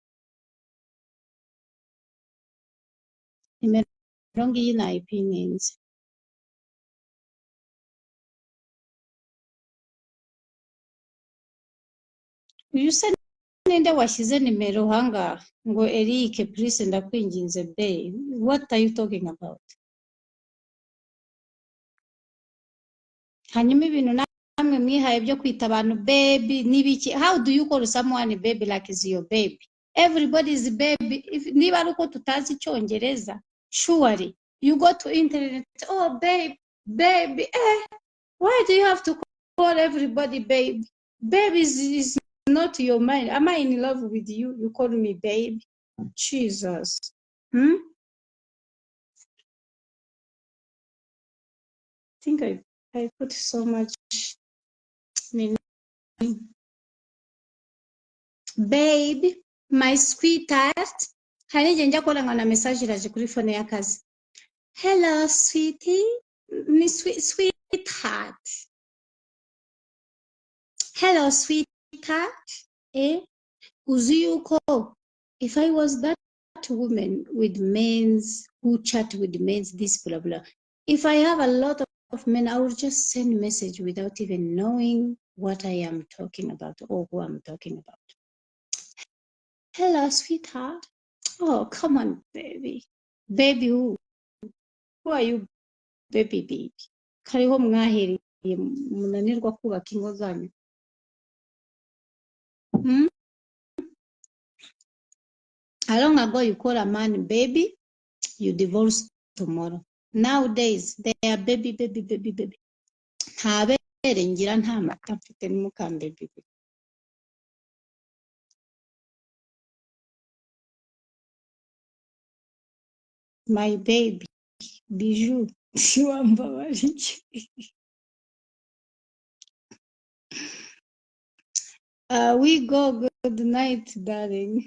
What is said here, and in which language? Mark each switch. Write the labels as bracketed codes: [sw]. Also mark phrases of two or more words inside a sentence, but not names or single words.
[rw] Nimero ngiyi nayipininze. Uyu se ninde washyize nimero hangaha ngo Eric please ndakwinginze babe? [en] What are you talking about? [rw] Hanyuma ibintu namwe mwihaye byo kwita abantu baby nibiki? [en] How do you call someone baby like is your baby? Everybody is baby. [rw] Niba ari uko tutazi Icyongereza, [en] surely you go to internet, oh babe, why do you have to call everybody baby? Baby is not your mind. Am I in love with you? You call me babe? Jesus. I think I put so much. Babe, my sweetheart. [rw] Hari ngiye njya kolanga na message iraje kuri phone y'akazi. [en] Hello sweetie. Ni sweetheart. Hello sweetheart. [rw] Uzi yuko [en] if I was that woman with men's who chat with men's this blah blah, if I have a lot of men, I would just send message without even knowing what I am talking about or who I'm talking about. Hello, sweetheart. Oh, come on, baby. Baby who? Who are you, baby? [rw] Kariho mwahereye munanirwa kubaka ingo zanyu. Hmm? [en] How long ago you call a man baby, you divorce tomorrow. Nowadays, they are baby. [rw] Nta bere ngira nta mata mfite n'umukambaby. [en] My baby, bijou, wambabarije. We go, good night, darling.